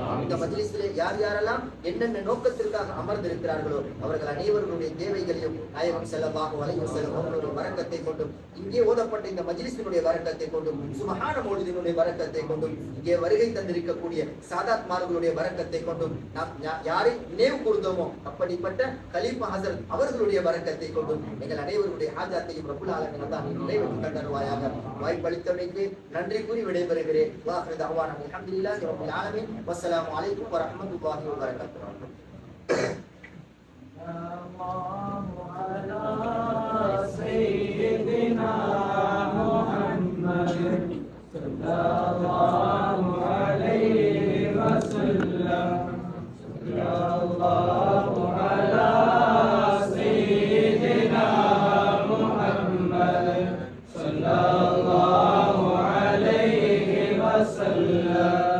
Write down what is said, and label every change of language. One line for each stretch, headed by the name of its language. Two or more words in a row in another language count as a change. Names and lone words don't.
Tamil: இந்த மஜ்லிஸிலே யார் யாரெல்லாம் என்னென்ன நோக்கத்திற்காக அமர்ந்திருக்கிறார்களோ அவர்கள் அனைவர்களுடைய தேவைகளையும் நாயகம்
Arabic: صلى الله عليه وسلم
Tamil: அவர்களுடைய வரக்கத்தை கொண்டும், இங்கே ஓதப்பட்ட இந்த மஜ்லிஸினுடைய வரக்கத்தை கொண்டும், சுப்ஹான மௌலிதினுடைய வரக்கத்தை கொண்டும், இங்கே வருகை தந்திருக்கக்கூடிய சாதாத்மார்களுடைய வரக்கத்தை கொண்டும், நாம் யாரை நினைவு கூர்ந்தோமோ அப்படிப்பட்ட கலீஃபா ஹஸரத் அவர்களுடைய வரக்கத்தை கொண்டும் எங்கள் அனைவருடைய ஹாஜாத்தையும்
Arabic: رب العالمين
Tamil: அல்லாஹ் நிறைவேற்றி தந்தருவாயாக. வாய்ப்பளித்தமைக்கு நன்றி கூறி விடைபெறுகிறேன்.
Arabic: وآخر دعوانا الحمد لله رب العالمين. والسلام عليكم ورحمة الله وبركاته. سيدنا محمد صلى الله عليه وسلم. صلى الله على سيدنا محمد صلى الله عليه وسلم.